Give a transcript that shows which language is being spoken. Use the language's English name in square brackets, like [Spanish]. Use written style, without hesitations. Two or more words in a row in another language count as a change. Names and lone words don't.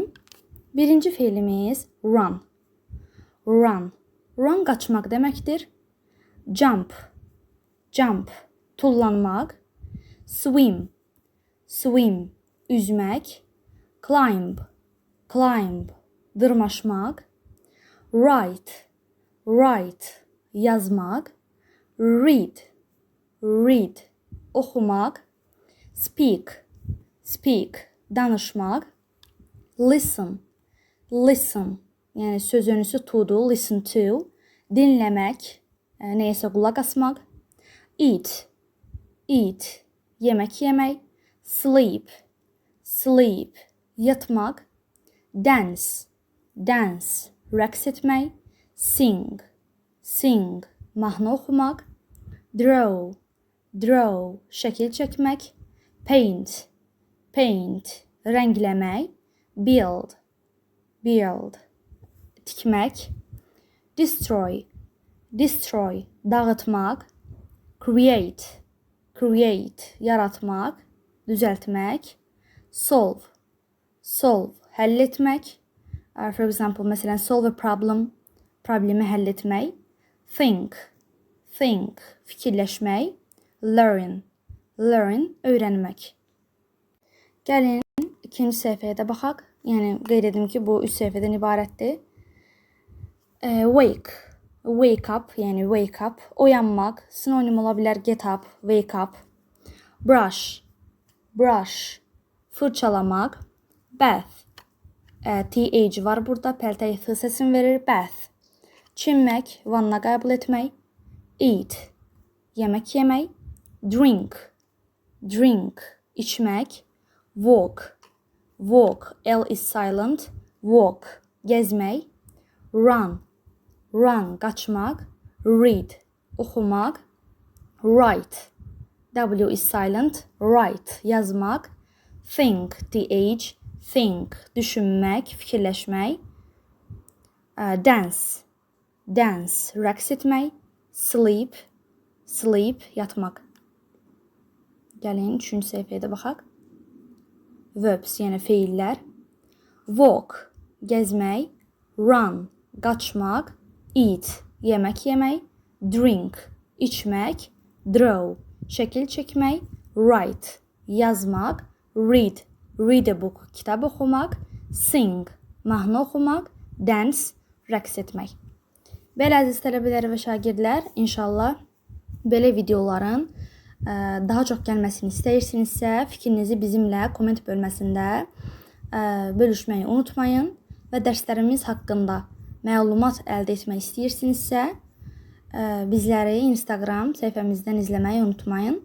[Azerbaijani] Birinci feilimiz [English] run. Run. [Azerbaijani] Run qaçmaq deməkdir. [English] Jump. Jump. [Azerbaijani] Tullanmaq. Swim. [English] Swim. Üzmək. Climb, climb, dırmaşmaq. Write, write, yazmaq. Read, read, oxumaq. Speak, speak, danışmaq. Listen, listen, [Azerbaijani] yəni söz önüsü to'dur, [English] listen to, [Azerbaijani] dinləmək, nəyəsə qulaq asmaq. [English] Eat, eat, [Azerbaijani] yemək yemək. [English] Sleep, sleep, yatmaq. Dance, dance, [Azerbaijani] rəqs etmək. [English] Sing, sing, [Azerbaijani] mahnı oxumaq. [English] Draw, draw, [Azerbaijani] şəkil çəkmək. [English] Paint, paint, rəngləmək. Build, build, tikmək. Destroy, destroy, dağıtmaq. Create, create, [Azerbaijani] yaratmaq, düzəltmək. [English] Solve, solve, [Azerbaijani] həll etmək. [English] For example, məsələn, solve a problem, [Azerbaijani] problemi həll etmək. [English] Think, think, fikirləşmək. Learn, learn, [Azerbaijani] öyrənmək. Gəlin ikinci səhifəyə də baxaq. Yəni qeyd edim ki, bu 3 səhifədən ibarətdir. [English] Wake, wake up, yəni wake up, [Azerbaijani] oyanmaq. Sinonim ola bilər [English] get up, wake up. Brush, brush, fırçalamaq. [Azerbaijani] Bath, th var burada, pəltəyə f səsini verir. Bath, çimmək, vanna qəbul etmək. Eat, yemək yemək. [English] Drink, drink, içmək. Walk, walk, L is silent. Walk, gezmək. Run, run, qaçmaq. Read, oxumaq. Write, W is silent. Write, yazmaq. Think, th, think, [Azerbaijani] düşünmək, fikirləşmək. [English] Dance, dance, [Azerbaijani] rəqs etmək. [English] Sleep, sleep, [Azerbaijani] yatmaq. Gəlin 3-cü səhifəyə də baxaq. Verbs, yəni feillər. Walk, gezmək. Run, qaçmaq. Eat, yemək yemək. Drink, içmək. Draw, şəkil çəkmək. Write, yazmaq. [English] Read, read a book, [Azerbaijani] kitab oxumaq. Sing, mahnı oxumaq. Dance, rəqs etmək. Belə əziz tələbələr və şagirdlər, inşallah belə videoların daha çox gəlməsini istəyirsinizsə, fikrinizi bizimlə komment bölməsində bölüşməyi unutmayın və dərslərimiz haqqında məlumat əldə etmək istəyirsinizsə, bizləri Instagram səhifəmizdən izləməyi unutmayın.